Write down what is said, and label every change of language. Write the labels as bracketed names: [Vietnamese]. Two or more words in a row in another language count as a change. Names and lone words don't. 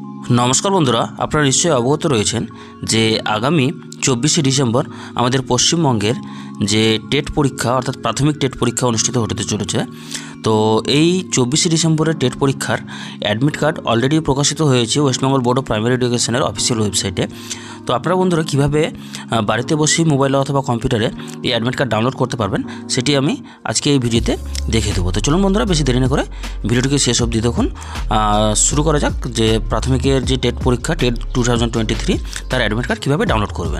[Bangla] নমস্কার বন্ধুরা আপনারা নিশ্চয় অবগত রয়েছেন যে আগামী 24 ডিসেম্বর আমাদের পশ্চিমবঙ্গের যে টেট পরীক্ষা অর্থাৎ প্রাথমিক টেট পরীক্ষা অনুষ্ঠিত হতে চলেছে। তো এই 24 ডিসেম্বর টেট পরীক্ষার [English] admit card already [Bangla] প্রকাশিত হয়েছে वेस्ट बेंगल बोर्ड अफ प्राइमारि एडुकेशनर [English] official website. [Bangla] तो আপনারা বন্ধুরা কিভাবে বাড়িতে বসে মোবাইলে অথবা কম্পিউটারে এই [English] admit card download [Bangla] করতে পারবেন সেটি আমি আজকে এই ভিডিওতে দেখিয়ে দেবো। তো চলুন বন্ধুরা বেশি দেরি না করে ভিডিওটিকে শেষ অবধি দেখুন। শুরু করা যাক যে প্রাথমিকের যে টেট পরীক্ষা টেট 2023 তার [English] admit card [Bangla] কীভাবে ডাউনলোড করবেন।